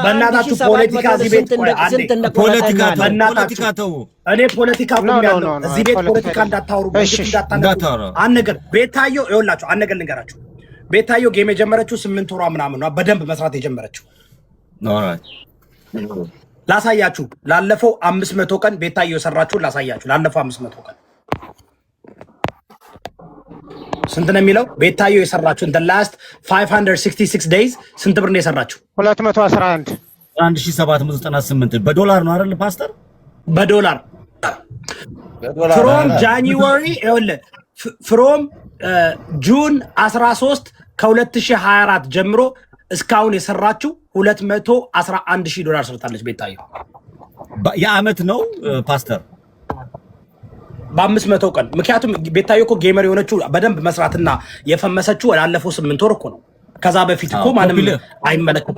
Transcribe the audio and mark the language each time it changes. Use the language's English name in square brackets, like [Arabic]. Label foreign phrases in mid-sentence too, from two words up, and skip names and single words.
[Amharic] በእናታችሁ ፖለቲካ እዚህ ቤት ፖለቲካ ተው። እኔ ፖለቲካ ቆያለሁ እዚህ ቤት ፖለቲካ እንዳታወሩ እንዳታነሱ። አንገር ቤታዮ ይኸውላችሁ አንገር ልንገራችሁ። ቤታዮ ጌም የጀመረችው 8 ወሯ ምናምን ነው በደንብ መስራት የጀመረችው። ኦልራይት ላሳያችሁ። ላለፈው 500 ቀን ቤታዮ የሰራችሁ ላሳያችሁ። ላለፈው 500 ቀን ስንት ነው የሚለው? ቤታዮ የሰራችሁ [English] in the last 566 days [Amharic] ስንት ብር ነው የሰራችሁ? 211 1798 በዶላር ነው አይደል ፓስተር? በዶላር [English] from January [Amharic] from ጁን 13 ከ2024 ጀምሮ እስካሁን የሰራችሁ $211,000 ሰርታለች ቤታዮ። የአመት ነው ፓስተር በ500 ቀን። ምክንያቱም ቤታዮ እኮ ጌመር የሆነችው በደንብ መስራትና የፈመሰችው ላለፈው 8 ወር እኮ ነው። ከዛ በፊት እኮ ማንም አይመለከትም።